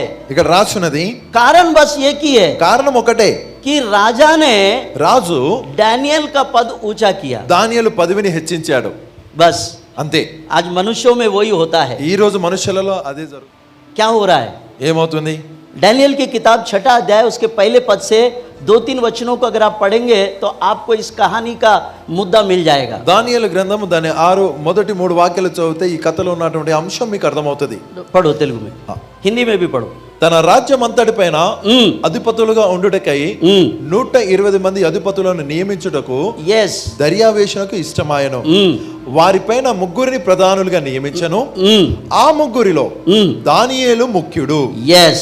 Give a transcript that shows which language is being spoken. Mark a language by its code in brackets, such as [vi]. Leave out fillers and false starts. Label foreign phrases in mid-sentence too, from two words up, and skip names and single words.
[te] ఇక్కడ రాసున్నది [hi] कारण बस एक ही है [te] కారణం ఒకటే, [hi] कि राजा ने [te] రాజు [hi] डैनियल का पद ऊंचा किया. [te] దానియేలు పదవిని హెచ్చించాడు, [hi] बस [te] అంతే. [hi] आज मनुष्यों में वही होता है. [te] ఈ రోజు మనుషులలో అదే జరుగుతుంది. [hi] क्या हो रहा है. [te] ఏమవుతుంది. [hi] डैनियल की किताब 6वां अध्याय उसके पहले पद से 2-3 वचनों को अगर आप पढ़ेंगे तो आपको इस कहानी का मुद्दा मिल जाएगा. [te] దానియేలు గ్రంథము దాని 6 మొదటి 3 వాక్యాలు చదివితే ఈ కథలో ఉన్నటువంటి అంశం మీకు అర్థమవుతుంది. [hi] पढ़ो तेलुगु में, हिंदी में भी पढ़ो. [te] తన రాజ్యం అంతటి పైన అధిపతులుగా ఉండుటకై 120 మంది అధిపతులను నియమించుటకు यस దర్యావేషునకు ఇష్టమాయను. వారిపైన 3 ప్రధానులుగా నియమించను. ఆ 3 దానియేలు ముఖ్యుడు. यस